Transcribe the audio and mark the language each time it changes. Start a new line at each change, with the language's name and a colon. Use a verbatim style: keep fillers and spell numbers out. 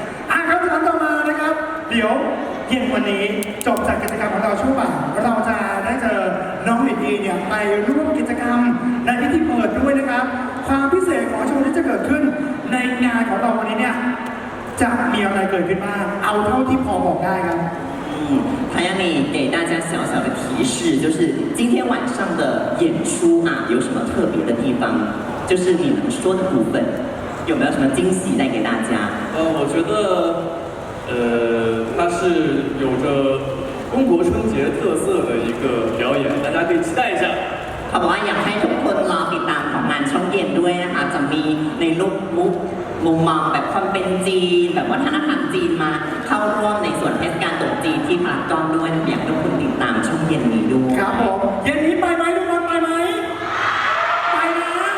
Thai: อ่ะครับคำต่อมานะครับเดี๋ยวเย็นวันนี้จบจากกิจกรรมของเราช่วงบ่ายเราจะได้เจอน้องเอ็นดีเนี่ยไปร่วมกิจกรรมในพิธีเปิดด้วยนะครับความพิเศษของโชว์ที่จะเกิดขึ้นในงานของเราวันนี้เนี่ยจะมีอะไรเกิดขึ้นบ้างเอาเท่าที่พอบอกได้ครับ
Chinese: 还要你给大家小小的提示，就是今天晚上的演出啊，有什么特别的地方？就是你能说的部分，有没有什么惊喜带给大家？呃，我觉得，呃，它是有着中国春节特色的一个表演，大家可以期待一下。好不好？
Thai: อยากให้ทุกคนรอติดตามของงานช่องเย็นด้วยนะคะจะมีในรูปมุกมุมมองแบบความเป็นจีนแบบวัฒนธรรมจีนมาเข้าร่วมในส่วนเทศกาลตรุษจีนที่พารากอนด้วยอยากให้ทุกคนติดตามช่องเย็นนี้ด้วย ครับผมเย็นนี้ไปไหมทุกคนไปไหมไปนะ